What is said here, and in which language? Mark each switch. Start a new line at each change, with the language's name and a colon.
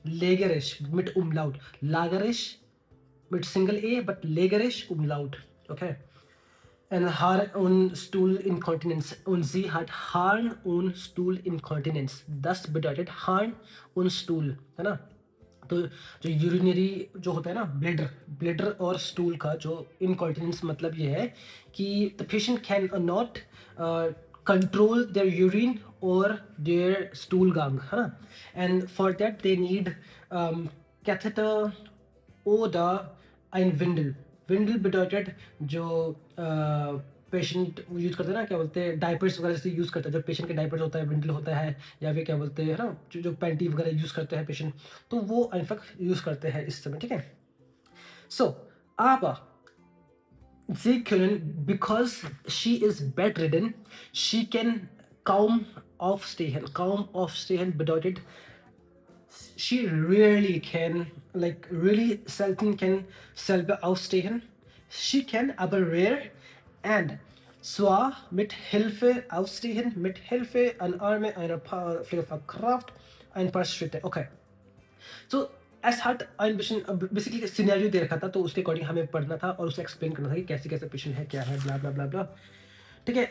German: Lägerisch mit Umlaut. Lagerisch mit Single A, but lägerisch Umlaut. Okay. Haar- und Stuhlinkontinenz. Und sie hat Harn- und Stuhlinkontinenz. Das bedeutet Harn und Stuhl, है ना।
Hindi: तो जो urinary जो होता है ना, bladder और स्टूल का जो इनकॉन्टिनेंस मतलब ये है कि
English: the patient can not control their urine और their stool गांग,
Hindi: है ना।
English: and for that they need catheter
German: oder ein Windel.
Hindi: विंडल bedeutet जो पेशेंट यूज़ करते हैं ना, क्या बोलते हैं, डायपर्स वगैरह जैसे यूज़ करते हैं। जो पेशेंट के डायपर्स होता है विंडल होता है, या फिर क्या बोलते हैं ना, जो पैंटी वगैरह यूज़ करते हैं पेशेंट, तो वो इनफैक्ट यूज़ करते हैं इस समय, ठीक है।
English: so
German: aber sie können,
English: because she is bedridden, she can
German: kaum aufstehen. Kaum aufstehen bedeutet
English: she rarely can, like really selten can selber aufstehen.
German: Sie kann aber
English: rare and
German: zwar mit Hilfe aufstehen, mit Hilfe an Arme einer Pflegefachkraft ein paar Schritte. Okay.
Hindi: So ऐसा hat ein bisschen basically scenario दे रखा था, तो उसके according हमें पढ़ना था और उसे एक्सप्लेन करना था कि कैसे कैसे पेशेंट है, क्या है, ब्ला ब्ला ब्ला ब्ला, ठीक है।